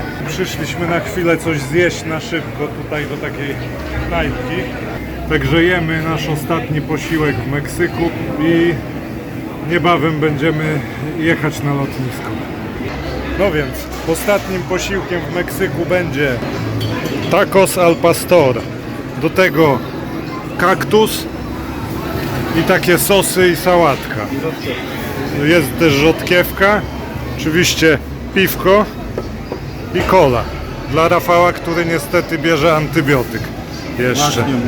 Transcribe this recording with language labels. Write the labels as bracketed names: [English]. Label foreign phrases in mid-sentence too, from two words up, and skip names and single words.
[Polish] Przyszliśmy na chwilę coś zjeść na szybko tutaj do takiej knajpki. Także jemy nasz ostatni posiłek w Meksyku i niebawem będziemy jechać na lotnisko. No więc ostatnim posiłkiem w Meksyku będzie [Spanish] tacos al pastor. [Polish] Do tego kaktus i takie sosy i sałatka. Jest też rzodkiewka, oczywiście piwko i cola. Dla Rafała, który niestety bierze antybiotyk jeszcze.